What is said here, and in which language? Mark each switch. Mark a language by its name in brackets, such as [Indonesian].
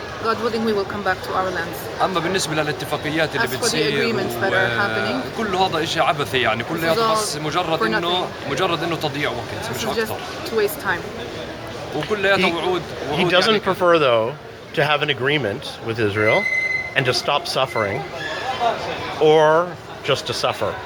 [English] God willing, we will come back to our lands. [Arabic] اما بالنسبة للاتفاقيات اللي بتصير كل هذا اشي عبثي يعني كل هذا بس مجرد انه تضييع وقت مش اكثر. [English] To waste time. [Arabic] وكلياتها وعود. [English] He doesn't prefer though to have an agreement with Israel and to stop suffering, or just to suffer.